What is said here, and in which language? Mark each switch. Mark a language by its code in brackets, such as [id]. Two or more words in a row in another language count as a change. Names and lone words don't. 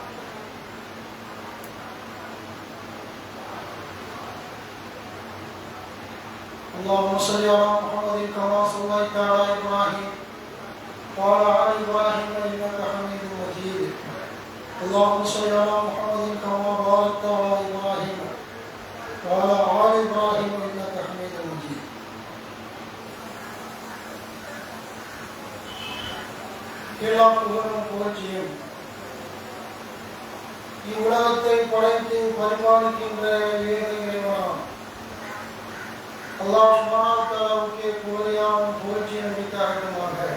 [ar] اللهم صل على محمد كما صليت على إبراهيم وعلى آل إبراهيم إنك حميد مجيد اللهم صل على محمد كما باركت على إبراهيم وعلى آل إبراهيم إنك حميد مجيد [ta] எல்லாம் புகழும் புகழ்ச்சியும் இவ்வுலகத்தை படைத்து பரிபாலிக்கின்ற ஏக இறைவனாம் [ar] الله سبحانه وتعالى [ta] புகழையாம் புகழ்ச்சியும் உரித்தாகட்டுமாக.